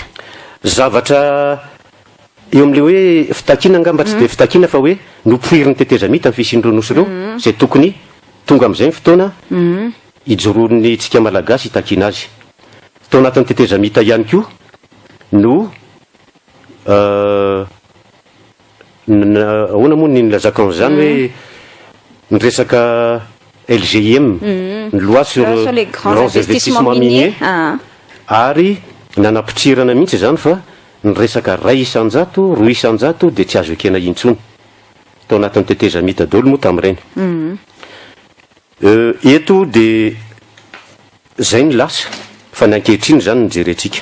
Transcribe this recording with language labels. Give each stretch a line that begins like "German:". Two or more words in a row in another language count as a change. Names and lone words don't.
Malagasy: zavatra eo amin'le hoe fitakina angamba tsy dia fitakina fa hoe nopoiriny tetezamita ny fisindreo nosy ireo zay tokony tonga amin'izay ny fotoana ijoro'ny tsika malagasy hitakina azy tao anatin'ny tetezamita ihany koa no ahoana moa ny nilazaka an'izany hoe nyresaka LGM ny
French: loi sur les grands investissements miniers
Malagasy: ary nanapitrirana mihitsy zany fa ny resaka 200 300 dia tsy azo ekena intsony tao anatin'ny tetezamita daholo moa tamin'ireny eto dia zay ny lasa fa ny ankehitriny zany nijerentsika